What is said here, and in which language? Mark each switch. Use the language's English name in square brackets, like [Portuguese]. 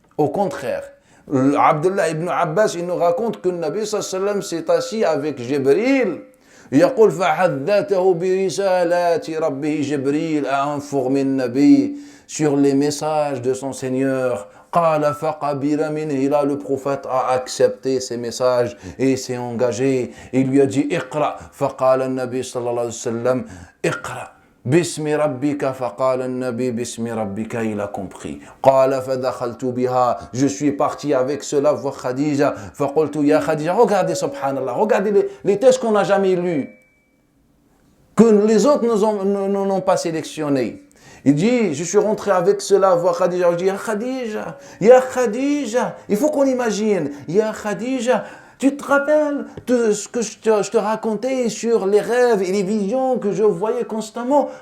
[French] Au contraire, Abdullah ibn Abbas, il nous raconte que le Nabi sallallahu alayhi wa sallam s'est assis avec Jibril. [Arabic] يقول فحدثه برسالات ربه جبريل [French] a informé le Nabi sur les messages de son Seigneur. [Arabic] قال فقبل منه, [French] là le prophète a accepté ces messages et s'est engagé. Il lui a dit [Arabic] اقرأ فقال النبي صلى الله عليه وسلم اقرأ باسم ربك فقال النبي باسم ربك, [French] il a compris. [Arabic] قال فدخلت بها, [French] je suis parti avec cela voir Khadija. [Arabic] فقلت يا [French] Khadija, regardez subhanallah, regardez les textes qu'on n'a jamais lus, que les autres n'ont pas sélectionnés. Il dit, je suis rentré avec cela voir Khadija. Je dis, ya Khadija, il faut qu'on imagine, ya Khadija, tu te rappelles de ce que je te racontais sur les rêves et les visions que je voyais constamment?